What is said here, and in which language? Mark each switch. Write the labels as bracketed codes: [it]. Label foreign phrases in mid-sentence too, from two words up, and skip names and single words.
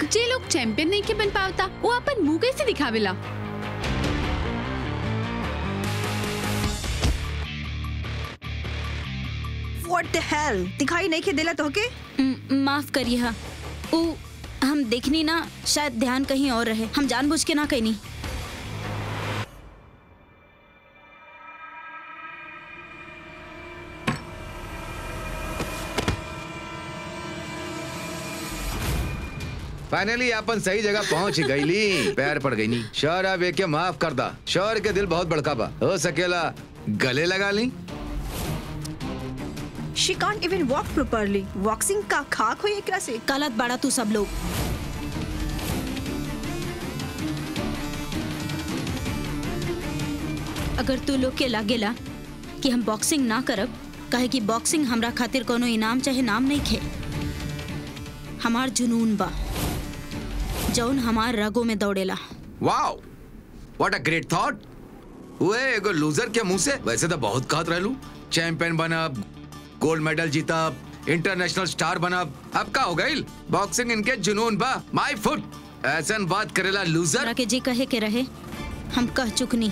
[bho] जे लोग चैंपियन नहीं के बन पावता वो अपन मुंह कैसे दिखावेला? [en] What the hell? [bho] दिखाई नहीं के दिला तो के? माफ करिए हा, वो हम देखनी ना, शायद ध्यान कहीं और रहे, हम जानबूझ के ना कहनी। फाइनली अपन सही जगह पहुंच गईली। पैर पड़ गई नी। शौर्य अब के माफ कर दा। शौर्य के दिल बहुत बड़का बा, हो सकेला गले लगा ली। [en] She can't even walk properly. [bho] Boxing का खाक हो एकरा से। गलत बड़ा तू सब लोग। अगर तू लोग के लागेला कि हम बॉक्सिंग ना करब, कहे कि बॉक्सिंग हमरा खातिर कोनो इनाम चाहे नाम नहीं खे, हमार जुनून बा जौन हमार रगों में दौड़ेला। [en] Wow, what a great thought. [bho] हुए एगो लूजर के मुंह से वैसे तो बहुत कहत रहलू, चैंपियन बनब, [en] gold medal [bho] जीतब, [en] international star [bho] बनब, अब का हो गइल? बॉक्सिंग इनके जुनून बा। [en] my foot, [bho] ऐसन बात करेला लूजर। हमरा के जी कहे के रहे, हम कह चुकनी।